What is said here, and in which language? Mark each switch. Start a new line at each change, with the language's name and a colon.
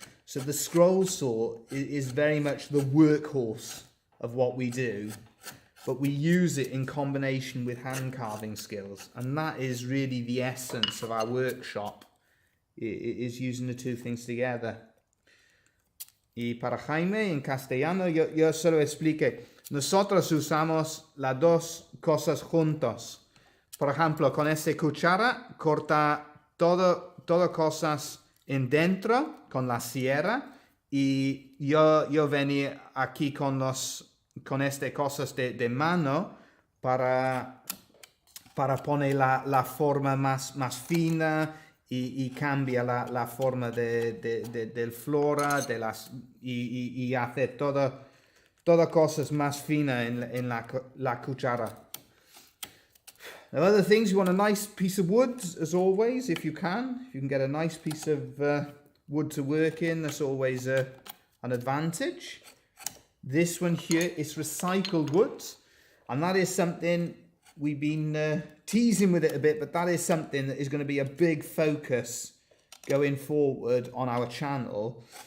English: So the scroll saw is very much the workhorse of what we do, but we use it in combination with hand carving skills, and that is really the essence of our workshop, is using the two things together.
Spanish: Y para Jaime, en castellano, yo solo explique, nosotros usamos las dos cosas juntos. Por ejemplo, con esta cuchara corta todo cosas en dentro con la sierra, y yo venía aquí con estas cosas de mano para poner la forma más fina y cambia la forma del flora y hacer todo toda cosa es más fina en la cuchara.
English: Now other things, you want a nice piece of wood, as always, if you can. If you can get a nice piece of wood to work in, that's always an advantage. This one here is recycled wood, and that is something we've been teasing with it a bit, but that is something that is going to be a big focus going forward on our channel.